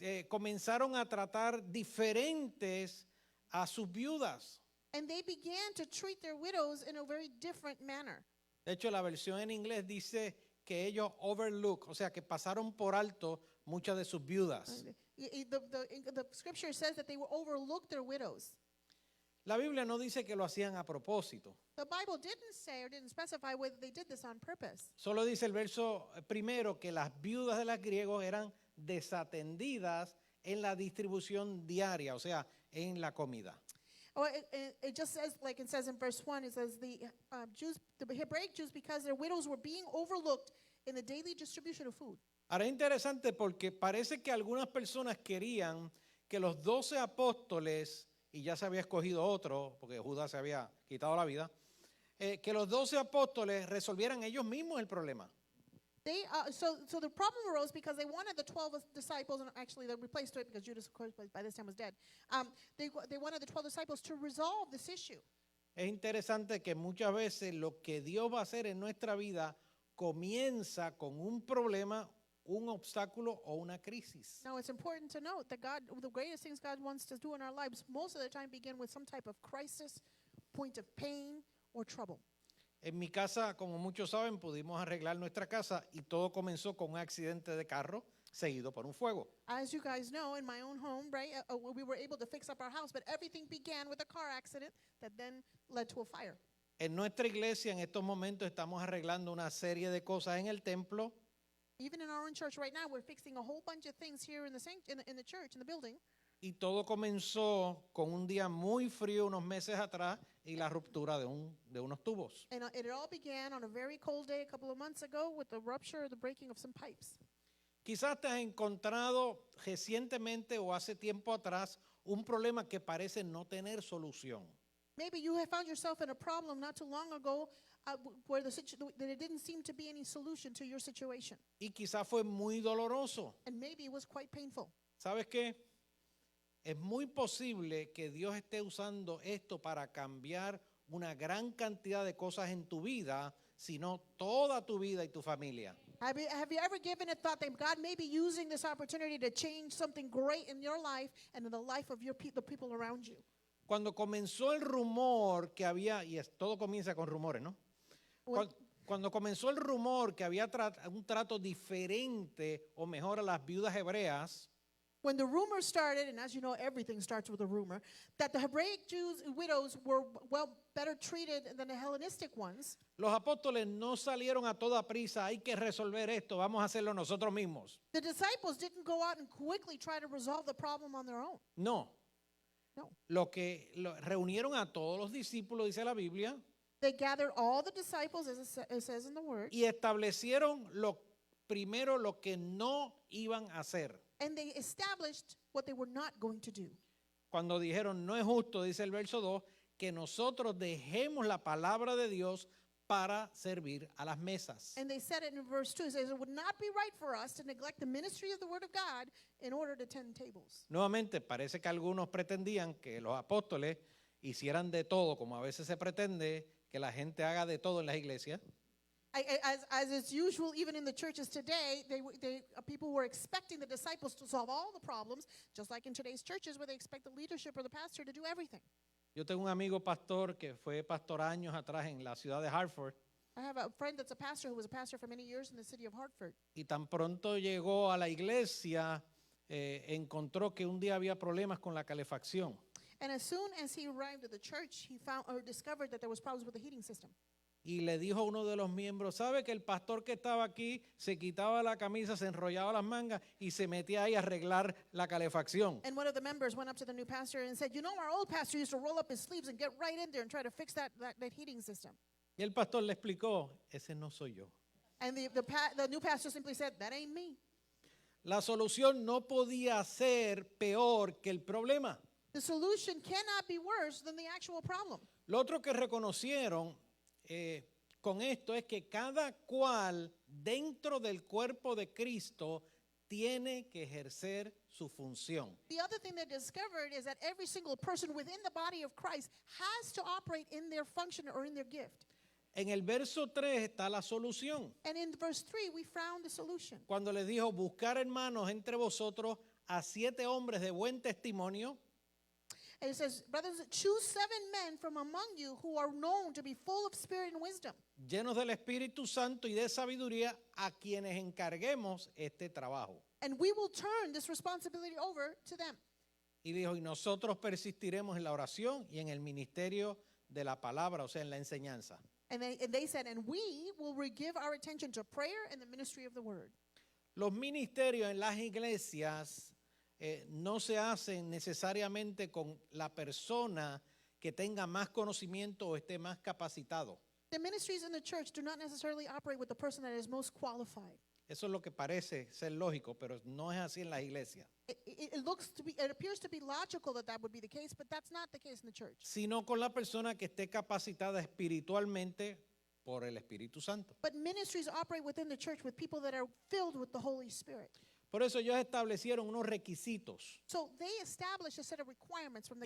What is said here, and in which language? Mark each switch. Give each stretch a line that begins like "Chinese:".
Spanish: Comenzaron a tratar diferentes a sus viudas.
English: And they began to treat their widows in a very different manner.
Spanish: De hecho, la versión en inglés dice que ellos overlook, o sea, que pasaron por alto muchas de sus viudas.
English: The scripture says that they will overlook their widows.
Spanish: La Biblia no dice que lo hacían a propósito.
English: The Bible didn't say or didn't specify whether they did this on purpose.
Spanish: Solo dice el verso primero que las viudas de los griegos eran desatendidas en la distribución diaria, o sea, en la comida.
English: Or it just says, like it says in verse 1, it says the Hebraic Jews, because their widows were being overlooked in the daily distribution of food.
Spanish: Ahora es interesante porque parece que algunas personas querían que los 12 apóstoles, y ya se había escogido otro, porque Judas se había quitado la vida, que los 12 apóstoles resolvieran ellos mismos el problema.
English: So the problem arose because they wanted the 12 disciples, and actually they replaced it because Judas, of course, by this time was dead. They wanted the 12 disciples to resolve this issue.
Spanish: Es interesante que muchas veces lo que Dios va a hacer en nuestra vida comienza con un problema, un obstáculo o una crisis.
English: Now it's important to note that God, the greatest things God wants to do in our lives, most of the time begin with some type of crisis, point of pain, or trouble.
Spanish: En mi casa, como muchos saben, pudimos arreglar nuestra casa y todo comenzó con un accidente de carro seguido por un fuego.
English: As you guys know, in my own home, right, we were able to fix up our house, but everything began with a car accident that then led to a fire.
Spanish: En nuestra iglesia en estos momentos estamos arreglando una serie de cosas en el templo.
English: Even in our own church right now, we're fixing a whole bunch of things here in the church, in the building.
Spanish: Y todo comenzó con un día muy frío unos meses atrás y la ruptura de unos tubos.
English: And it all began on a very cold day a couple of months ago with the rupture or the breaking of some pipes.
Spanish: Quizás te has encontrado recientemente o hace tiempo atrás un problema que parece no tener solución.
English: Maybe you have found yourself in a problem not too long ago where that it didn't seem to be any solution to your situation.
Spanish: Y quizás fue muy doloroso.
English: And maybe it was quite painful.
Spanish: ¿Sabes qué? Es muy posible que Dios esté usando esto para cambiar una gran cantidad de cosas en tu vida, sino toda tu vida y tu familia.
English: Have you ever given a thought that God may be using this opportunity to change something great in your life and in the life of the people around you?
Spanish: Cuando comenzó el rumor que había, y todo comienza con rumores, ¿no? Cuando comenzó el rumor que había un trato diferente o mejor a las viudas hebreas,
English: When the rumor started, and as you know, everything starts with a rumor, that the Hebraic Jews widows were better treated than the Hellenistic ones,
Spanish: los apóstoles no salieron a toda prisa, hay que resolver esto, vamos a hacerlo nosotros mismos.
English: the disciples didn't go out and quickly try to resolve the problem on their own.
Spanish: No,
English: No.
Spanish: reunieron a todos los discípulos, dice la Biblia,
English: They gathered all the disciples, as it says in the word,
Spanish: y establecieron primero lo que no iban a hacer.
English: and they established what they were not going to do.
Spanish: Cuando dijeron, no es justo, dice el verso 2, que nosotros dejemos la palabra de Dios para servir a las mesas.
English: And they said it in verse 2. It says, it would not be right for us to neglect the ministry of the word of God in order to tend tables.
Spanish: Nuevamente, parece que algunos pretendían que los apóstoles hicieran de todo, como a veces se pretende que la gente haga de todo en las iglesias.
English: As is usual, even in the churches today, people were expecting the disciples to solve all the problems, just like in today's churches where they expect the leadership or the pastor to do everything.
Spanish: Yo tengo un amigo pastor que fue pastor años atrás en la ciudad de Hartford,
English: I have a friend that's a pastor who was a pastor for many years in the city of Hartford.
Spanish: y tan pronto llegó a la iglesia, encontró que un día había problemas con la calefacción.
English: And as soon as he arrived at the church, he found or discovered that there was problems with the heating system.
Spanish: Y le dijo a uno de los miembros, ¿sabe que el pastor que estaba aquí se quitaba la camisa, se enrollaba las mangas y se metía ahí a arreglar la calefacción?
English: And one of the members went up to the new pastor and said, you know, our old pastor used to roll up his sleeves and get right in there and try to fix that heating system.
Spanish: Y el pastor le explicó, ese no soy yo.
English: And the new pastor simply said, that ain't me.
Spanish: La solución no podía ser peor que el problema.
English: The solution cannot be worse than the actual problem.
Spanish: Lo otro que reconocieron con esto es que cada cual dentro del cuerpo de Cristo tiene que ejercer su función.
English: The other thing they discovered is that every single person within the body of Christ has to operate in their function or in their gift.
Spanish: En el verso 3 está la solución.
English: And in verse 3, we found the solution.
Spanish: Cuando les dijo, buscar hermanos entre vosotros a 7 hombres de buen testimonio,
English: And it says, brothers, choose 7 men from among you who are known to be full of spirit and wisdom,
Spanish: llenos del Espíritu Santo y de sabiduría, a quienes encarguemos este trabajo.
English: and we will turn this responsibility over to them.
Spanish: Y dijo, y nosotros persistiremos en la oración y en el ministerio de la palabra, o sea, en la enseñanza.
English: And they said, and we will give our attention to prayer and the ministry of the word.
Spanish: Los ministerios en las iglesias no se hacen necesariamente con la persona que tenga más conocimiento o esté más capacitado.
English: The ministries in the church do not necessarily operate with the person that is most qualified.
Spanish: Eso es lo que parece ser lógico, pero no es así en las iglesias.
English: It appears to be logical that would be the case, but that's not the case in the church.
Spanish: Sino con la persona que esté capacitada espiritualmente por el Espíritu Santo.
English: But ministries operate within the church with people that are filled with the Holy Spirit.
Spanish: Por eso ellos establecieron unos requisitos
English: So they established a set of requirements from the